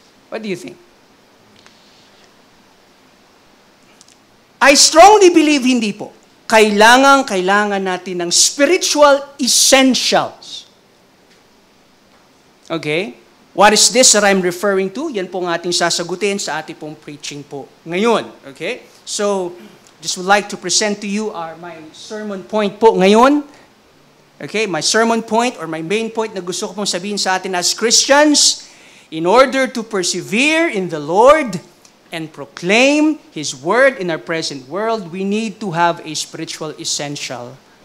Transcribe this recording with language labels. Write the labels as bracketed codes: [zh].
[en] What do you think? I strongly believe [tl] hindi po. Kailangan natin ng spiritual essentials Okay? [en] What is this that I'm referring to? [tl] Yan po ang ating sasagutin sa ating pong preaching po ngayon. [en] Okay? So, just would like to present to you my sermon point [tl] po ngayon. [en] Okay? My sermon point or my main point [tl] na gusto ko pong sabihin sa atin [en] as Christians, in order to persevere in the Lord and proclaim His Word in our present world, we need to have a spiritual essential.